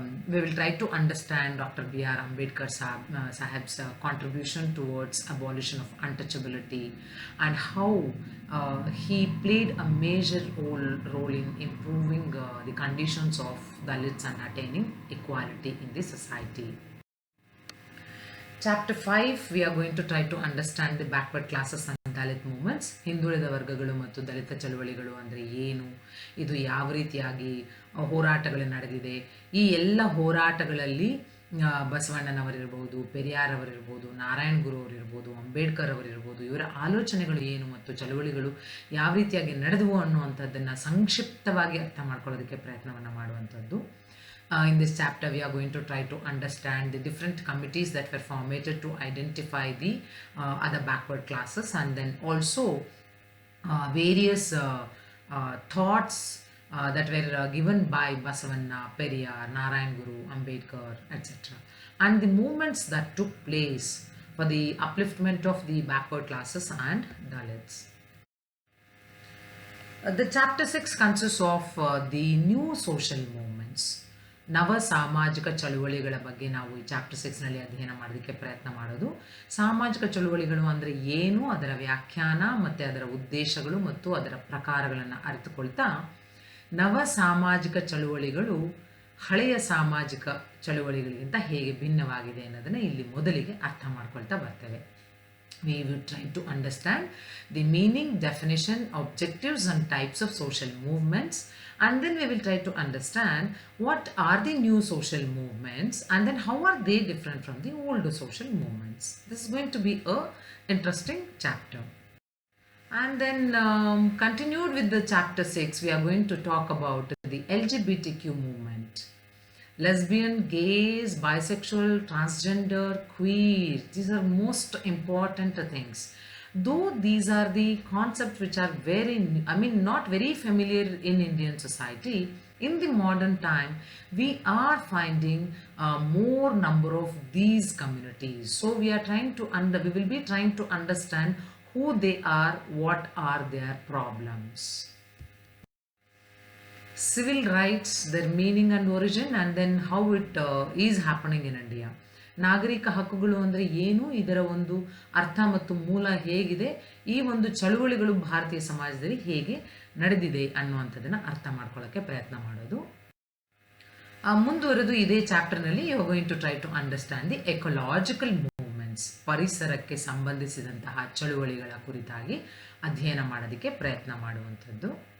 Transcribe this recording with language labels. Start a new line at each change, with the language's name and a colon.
English: We will try to understand Dr. B.R. Ambedkar Sahib's contribution towards abolition of untouchability and how he played a major role in improving the conditions of Dalits and attaining equality in the society. Chapter 5, we are going to try to understand the backward classes and Dalit movements.
Kannada: ಹಿಂದುಳಿದ ವರ್ಗಗಳು ಮತ್ತು ದಲಿತ ಚಳುವಳಿಗಳು ಅಂದರೆ ಏನು, ಇದು ಯಾವ ರೀತಿಯಾಗಿ ಹೋರಾಟಗಳು ನಡೆದಿದೆ, ಈ ಎಲ್ಲ ಹೋರಾಟಗಳಲ್ಲಿ ಬಸವಣ್ಣನವರಿರ್ಬೋದು, ಪೆರಿಯಾರ್ ಅವರಿರ್ಬೋದು, ನಾರಾಯಣ್ ಗುರು ಅವರಿರ್ಬೋದು, ಅಂಬೇಡ್ಕರ್ ಅವರಿರ್ಬೋದು, ಇವರ ಆಲೋಚನೆಗಳು ಏನು ಮತ್ತು ಚಳುವಳಿಗಳು ಯಾವ ರೀತಿಯಾಗಿ ನಡೆದವು ಅನ್ನುವಂಥದ್ದನ್ನು ಸಂಕ್ಷಿಪ್ತವಾಗಿ ಅರ್ಥ ಮಾಡ್ಕೊಳ್ಳೋದಕ್ಕೆ ಪ್ರಯತ್ನವನ್ನು ಮಾಡುವಂಥದ್ದು.
English: In this chapter, we are going to try to understand the different committees that were formated to identify the other backward classes, and then also various thoughts that were given by Basavanna, Periyar, Narayan Guru, Ambedkar, etc. And the movements that took place for the upliftment of the backward classes and Dalits. The chapter 6 consists of the new social movements.
Kannada: ನವ ಸಾಮಾಜಿಕ ಚಳುವಳಿಗಳ ಬಗ್ಗೆ ನಾವು ಈ chapter 6ನಲ್ಲಿ ಅಧ್ಯಯನ ಮಾಡೋದಕ್ಕೆ ಪ್ರಯತ್ನ ಮಾಡೋದು. ಸಾಮಾಜಿಕ ಚಳುವಳಿಗಳು ಅಂದರೆ ಏನು, ಅದರ ವ್ಯಾಖ್ಯಾನ ಮತ್ತು ಅದರ ಉದ್ದೇಶಗಳು ಮತ್ತು ಅದರ ಪ್ರಕಾರಗಳನ್ನು ಅರಿತುಕೊಳ್ತಾ, ನವ ಸಾಮಾಜಿಕ ಚಳುವಳಿಗಳು ಹಳೆಯ ಸಾಮಾಜಿಕ ಚಳುವಳಿಗಳಿಗಿಂತ ಹೇಗೆ ಭಿನ್ನವಾಗಿದೆ ಅನ್ನೋದನ್ನು ಇಲ್ಲಿ ಮೊದಲಿಗೆ ಅರ್ಥ ಮಾಡ್ಕೊಳ್ತಾ ಬರ್ತೇವೆ.
English: We will try to understand the meaning, definition, objectives and types of social movements, and then we will try to understand what are the new social movements and then how are they different from the older social movements. This is going to be a interesting chapter. And then continued with the chapter 6, we are going to talk about the LGBTQ movement. Lesbian, gays, bisexual, transgender, queer, these are most important things. Though these are the concepts which are not very familiar in Indian society, in the modern time, we are finding more number of these communities. So we will be trying to understand who they are, what are their problems. Civil rights, their meaning and origin, and then how it is happening in India.
Kannada: ನಾಗರಿಕ ಹಕ್ಕುಗಳು ಅಂದರೆ ಏನು, ಇದರ ಒಂದು ಅರ್ಥ ಮತ್ತು ಮೂಲ ಹೇಗಿದೆ, ಈ ಒಂದು ಚಳುವಳಿಗಳು ಭಾರತೀಯ ಸಮಾಜದಲ್ಲಿ ಹೇಗೆ ನಡೆದಿದೆ ಅನ್ನುವಂಥದ್ದನ್ನು ಅರ್ಥ ಮಾಡ್ಕೊಳ್ಳೋಕ್ಕೆ ಪ್ರಯತ್ನ ಮಾಡೋದು. ಮುಂದುವರೆದು ಇದೇ ಚಾಪ್ಟರ್ನಲ್ಲಿ
English: you are going to try to understand the ecological movements,
Kannada: ಪರಿಸರಕ್ಕೆ ಸಂಬಂಧಿಸಿದಂತಹ ಚಳುವಳಿಗಳ ಕುರಿತಾಗಿ ಅಧ್ಯಯನ ಮಾಡೋದಕ್ಕೆ ಪ್ರಯತ್ನ ಮಾಡುವಂಥದ್ದು.